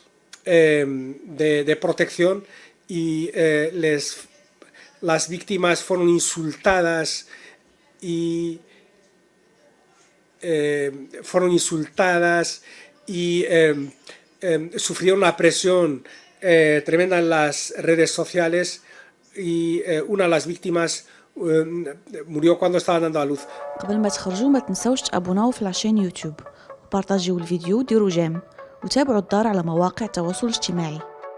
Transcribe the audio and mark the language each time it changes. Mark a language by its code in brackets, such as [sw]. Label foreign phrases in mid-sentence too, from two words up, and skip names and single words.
[es] protección, y las víctimas fueron insultadas y sufrieron una presión tremenda en las redes sociales, y una de las víctimas murió cuando estaba dando a luz. [ar] قبل ما تخرجوا ما تنسوش تابوناو في العشان يوتيوب وبارطاجيو الفيديو وديروا جيم وتابعوا الدار على مواقع التواصل الاجتماعي.